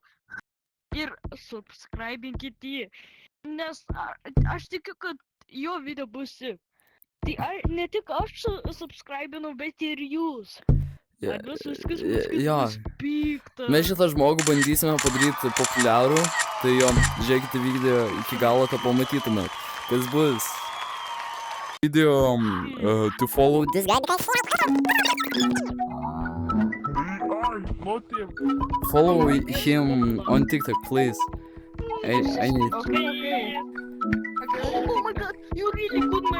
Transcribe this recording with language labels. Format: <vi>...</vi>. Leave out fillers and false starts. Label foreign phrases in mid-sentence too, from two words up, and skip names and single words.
<lt>Ir subscribinkit jį, nes aš tikiu, kad jo video bus. Tai ne tik aš subscribinau, bet ir jūs. Ar visus Jo. bus pikta. Mes šitą žmogų bandysime padaryti populiarų. Tai jo, žiūrėkite video iki galo, kad pamatytumėt, kas bus.</lt> <en>Video to follow this guy. Follow him on TikTok, please. I need. Okay. Oh my god, you're really good, man.</en>